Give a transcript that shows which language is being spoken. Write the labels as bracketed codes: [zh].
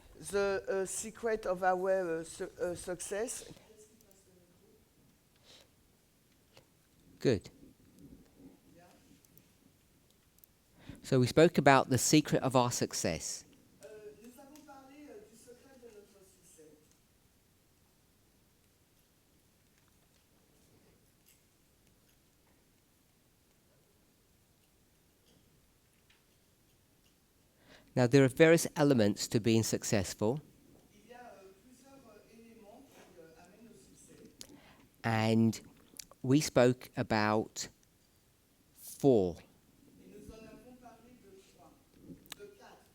[en] The secret of our success. Good. So we spoke about the secret of our success. [fr] Nous avons parlé du secret de notre succès. [en] Now, there are various elements to being successful, [fr] Il y a plusieurs éléments qui amènent au succès. [en] and we spoke about 4. [fr] Et nous en avons parlé de 3, de 4.